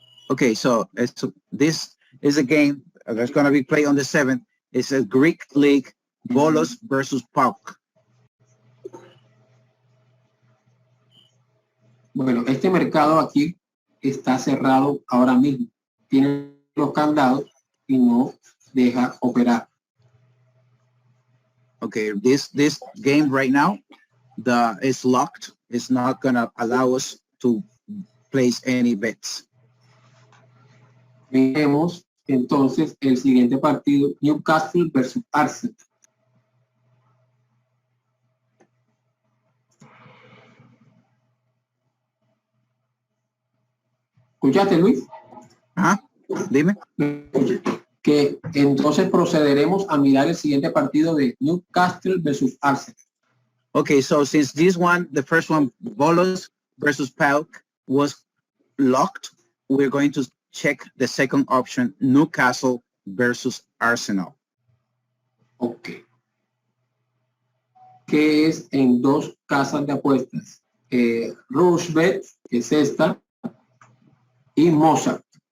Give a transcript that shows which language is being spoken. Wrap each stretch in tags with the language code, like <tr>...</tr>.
<en>Okay, so this is a game that's going to be played on the 7th. It's a Greek league, bolos versus Pau.</en> <es>Bueno, este mercado aquí está cerrado ahora mismo. Tiene los candados y no deja operar.</es> <en>Okay, this game right now, is locked. It's not gonna allow us to place any bets.</en> <es>Miremos entonces el siguiente partido, Newcastle versus Arsenal. ¿Escuchaste, Luis? ¿Ah? Dime. Que entonces procederemos a mirar el siguiente partido de Newcastle versus Arsenal.</es> <en>Okay, so since this one, the first one, bolos versus Pau, was locked, we're going to check the second option, Newcastle versus Arsenal. Okay.</en> <es>Que es en dos casas de apuestas. Rushbet, que es esta, y Mozart.</es>